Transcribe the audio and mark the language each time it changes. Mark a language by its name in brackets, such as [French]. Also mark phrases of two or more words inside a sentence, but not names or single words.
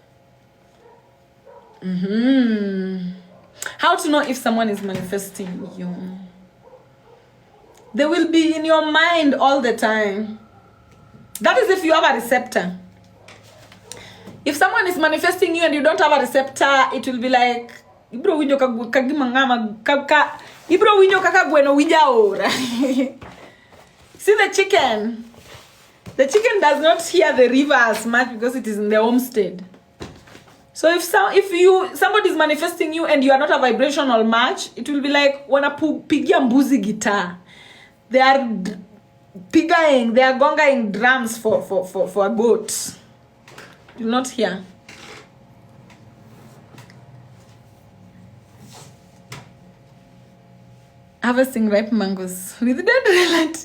[English] How to know if someone is manifesting you? They will be in your mind all the time. That is if you have a receptor. If someone is manifesting you and you don't have a receptor, it will be like, [Luo (Kenya and Tanzania)] Ibro winyo kagimangama kaka Ibro winyo kaka bueno wijaora. [English] See the chicken? The chicken does not hear the river as much because it is in the homestead. So if somebody is manifesting you and you are not a vibrational match, it will be like when a [Swahili] pigia mbuzi [English] guitar. They are pigaing, they are gongaing drums for a goat. You will not hear. Harvesting ripe mangoes with dead relatives.